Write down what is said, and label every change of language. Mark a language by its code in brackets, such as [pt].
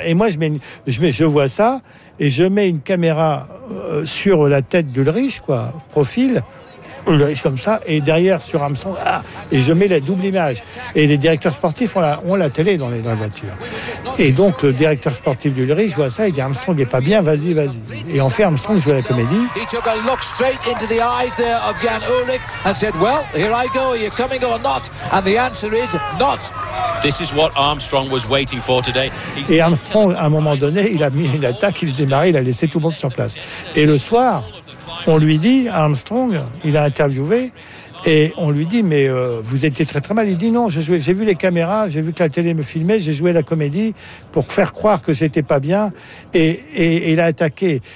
[fr] Et moi je vois ça et je mets une caméra sur la tête d'Ulrich, quoi, profil. Comme ça, et derrière sur Armstrong, et je mets la double image. Et les directeurs sportifs ont la télé dans les voitures. Et donc, le directeur sportif d'Ulrich voit ça, il dit Armstrong est pas bien, vas-y, vas-y. Et en fait, Armstrong joue la comédie. [en] He took a look straight into the eyes there of Jan Ulrich and said, well, here I go, are you coming or not? And the answer is not. This is what Armstrong was waiting for today. [fr] Et Armstrong, à un moment donné, il a mis une attaque, il a démarré, il a laissé tout le monde sur place. Et le soir, on lui dit, Armstrong, il a interviewé, et on lui dit, mais vous étiez très très mal. Il dit, non, j'ai vu les caméras, j'ai vu que la télé me filmait, j'ai joué la comédie pour faire croire que j'étais pas bien, et il a attaqué.